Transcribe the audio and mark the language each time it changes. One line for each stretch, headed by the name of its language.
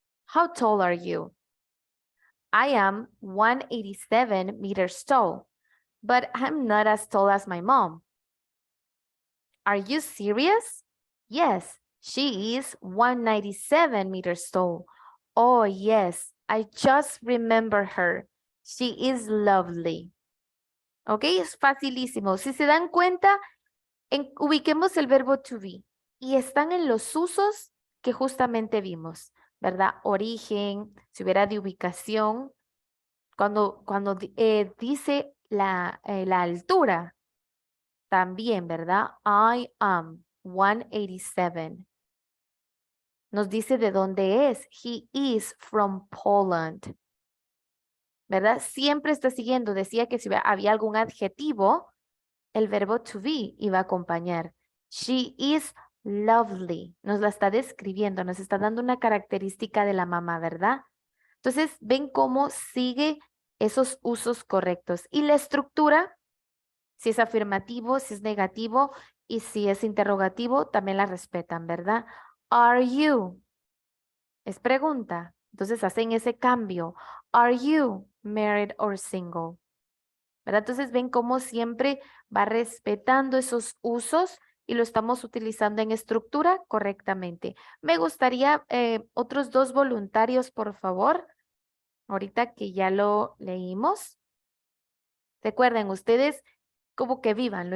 English: How tall are you? I am 187 meters tall, but I'm not as tall as my mom. Are you serious? Yes, she is 197 meters tall. Oh, yes, I just remember her. She is lovely. Ok,
Spanish: es facilísimo. Si se dan cuenta, ubiquemos el verbo to be y están en los usos que justamente vimos, ¿verdad? Origen, si hubiera de ubicación, cuando dice la altura, también, ¿verdad?
English: I am 187.
Spanish: Nos dice de dónde es.
English: He is from Poland. ¿Verdad?
Spanish: Siempre está siguiendo. Decía que si había algún adjetivo, el verbo to be iba a acompañar.
English: She is lovely.
Spanish: Nos la está describiendo, nos está dando una característica de la mamá, ¿verdad? Entonces, ven cómo sigue esos usos correctos. Y la estructura Si es afirmativo, si es negativo y si es interrogativo, también la respetan, ¿verdad?
English: Are you?
Spanish: Es pregunta. Entonces hacen ese cambio.
English: Are you married or single?
Spanish: ¿Verdad? Entonces ven cómo siempre va respetando esos usos y lo estamos utilizando en estructura correctamente. Me gustaría otros 2 voluntarios, por favor. Ahorita que ya lo leímos. Recuerden, ustedes como que vivanlo.